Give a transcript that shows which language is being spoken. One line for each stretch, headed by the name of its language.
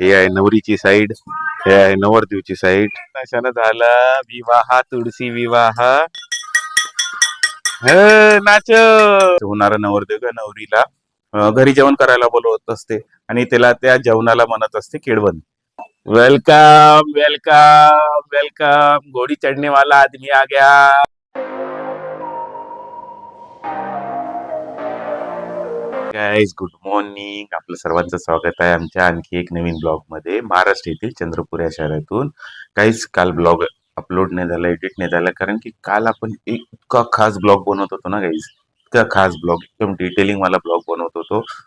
Marathi: हे आहे नवरीची साईड, हे आहे नवरदेवची साईड. अशानं झाला विवाह, तुळशी विवाह. नाच होणारा नवरदेव का नवरीला घरी जेवण करायला बोलवत असते आणि त्याला त्या जेवणाला म्हणत असते केळवण.
English: welcome welcome welcome,
Hindi: घोड़ी चढ़ने वाला आदमी आ गया.
Marathi: गाईज गुड मॉर्निंग, आपलं सर्वांचं स्वागत आहे आमच्या आणखी एक नवीन ब्लॉग मध्ये. महाराष्ट्र येथील चंद्रपूर या शहरातून. काहीच काल ब्लॉग अपलोड नाही झाला, एडिट नाही झाला, कारण की काल आपण इतका खास ब्लॉग बनवत होतो ना गाईज, इतका खास ब्लॉग, एकदम डिटेलिंग वाला ब्लॉग बनवत होतो.